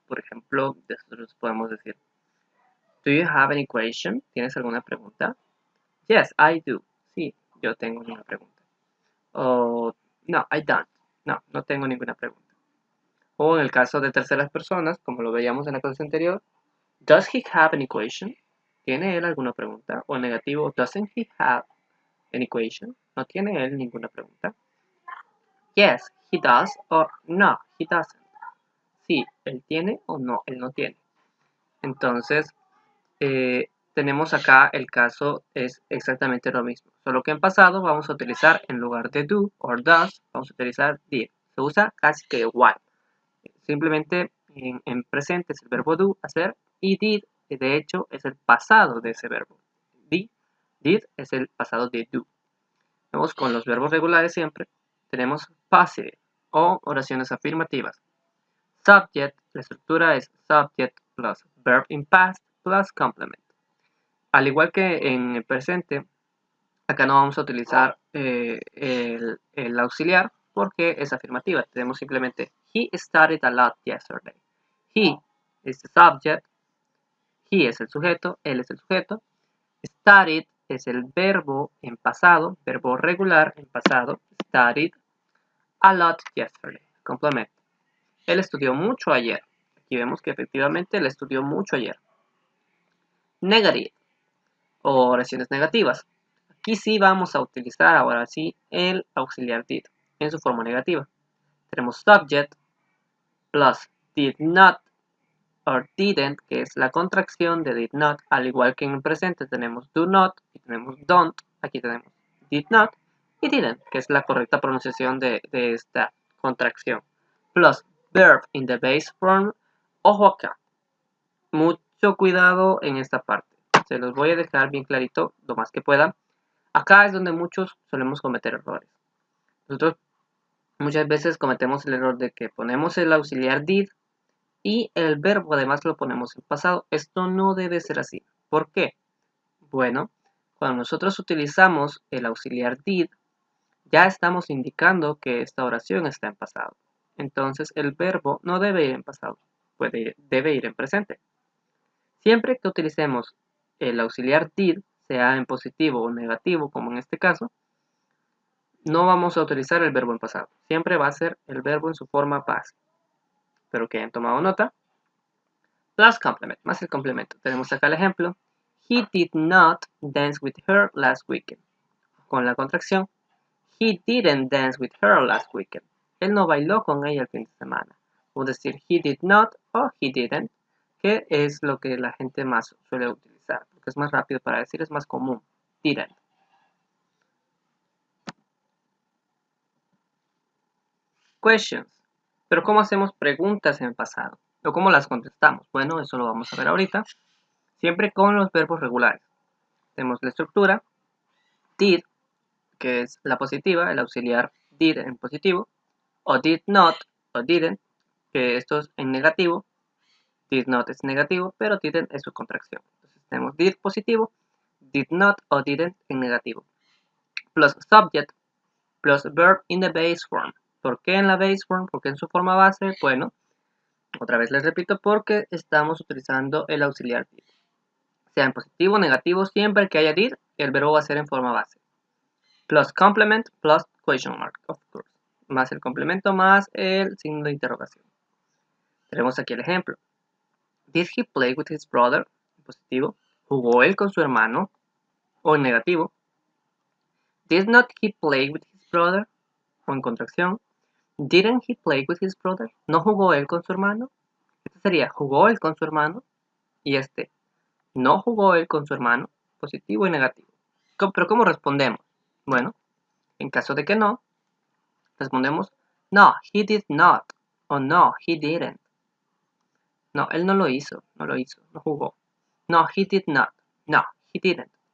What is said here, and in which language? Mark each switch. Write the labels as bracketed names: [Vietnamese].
[Spanish] Por ejemplo, nosotros podemos decir, [English] do you have any question? [Spanish] ¿Tienes alguna pregunta? [English] Yes, I do. [Spanish] Sí, yo tengo una pregunta. O no, [English] I don't. [Spanish] No, no tengo ninguna pregunta. O en el caso de terceras personas, como lo veíamos en la clase anterior, [English] does he have an equation? [Spanish] ¿Tiene él alguna pregunta? O en negativo, [English] doesn't he have an equation? [Spanish] ¿No tiene él ninguna pregunta? [English] Yes, he does. [Spanish] O no, [English] he doesn't. [Spanish] Sí, él tiene o no, él no tiene. Entonces, tenemos acá el caso es exactamente lo mismo. Solo que en pasado vamos a utilizar en lugar de do o does, vamos a utilizar did. Se usa casi que igual. Simplemente en presente es el verbo do, hacer, y did, de hecho, es el pasado de ese verbo. Did es el pasado de do. Vemos con los verbos regulares siempre. Tenemos passive o oraciones afirmativas. Subject, la estructura es [English] subject plus verb in past plus complement. [Spanish] Al igual que en el presente, acá no vamos a utilizar el auxiliar porque es afirmativa. Tenemos simplemente [English] he studied a lot yesterday. [Spanish] He es the subject, he es el sujeto, él es el sujeto. Studied es el verbo en pasado, verbo regular en pasado. [English] Studied a lot yesterday. [Spanish] Complemento. Él estudió mucho ayer. Aquí vemos que efectivamente él estudió mucho ayer. Negative o oraciones negativas. Aquí sí vamos a utilizar ahora sí el auxiliar did en su forma negativa. Tenemos [English] subject plus did not or didn't, [Spanish] que es la contracción de did not, al igual que en el presente tenemos do not y tenemos don't. Aquí tenemos did not y didn't, que es la correcta pronunciación de esta contracción. [English] Plus verb in the base form. [Spanish] Ojo acá, mucho cuidado en esta parte. Se los voy a dejar bien clarito lo más que pueda. Acá es donde muchos solemos cometer errores. Nosotros muchas veces cometemos el error de que ponemos el auxiliar did y el verbo además lo ponemos en pasado. Esto no debe ser así. ¿Por qué? Bueno, cuando nosotros utilizamos el auxiliar did, ya estamos indicando que esta oración está en pasado. Entonces el verbo no debe ir en pasado, debe ir en presente. Siempre que utilicemos el auxiliar did, sea en positivo o negativo, como en este caso, no vamos a utilizar el verbo en pasado. Siempre va a ser el verbo en su forma past. Espero que hayan tomado nota. [English] Plus complement, [Spanish] más el complemento. Tenemos acá el ejemplo. [English] He did not dance with her last weekend. [Spanish] Con la contracción. [English] He didn't dance with her last weekend. [Spanish] Él no bailó con ella el fin de semana. O decir [English] he did not [Spanish] o [English] he didn't, [Spanish] que es lo que la gente más suele utilizar. Porque es más rápido para decir, es más común. Didn't. Questions. Pero ¿cómo hacemos preguntas en el pasado? ¿O cómo las contestamos? Bueno, eso lo vamos a ver ahorita. Siempre con los verbos regulares. Tenemos la estructura. Did, que es la positiva, el auxiliar did en positivo. O did not, o didn't, que esto es en negativo. Did not es negativo, pero didn't es su contracción. Entonces tenemos did positivo, did not o didn't en negativo. [English] Plus subject, plus verb in the base form. [Spanish] ¿Por qué en la base form? ¿Por qué en su forma base? Bueno, otra vez les repito, porque estamos utilizando el auxiliar did. Sea en positivo o negativo, siempre que haya did, el verbo va a ser en forma base. [English] Plus complement, plus question mark, of course. [Spanish] Más el complemento, más el signo de interrogación. Tenemos aquí el ejemplo. [English] Did he play with his brother? [Spanish] En positivo. ¿Jugó él con su hermano? O en negativo. [English] Did not he play with his brother? [Spanish] O en contracción. [English] Didn't he play with his brother? [Spanish] ¿No jugó él con su hermano? Este sería, ¿jugó él con su hermano? Y este, ¿no jugó él con su hermano? Positivo y negativo. ¿Pero cómo respondemos? Bueno, en caso de que no, respondemos, [English] no, he did not. O no, he didn't. [Spanish] No, él no lo hizo, no jugó. [English] No, he did not. No, he didn't.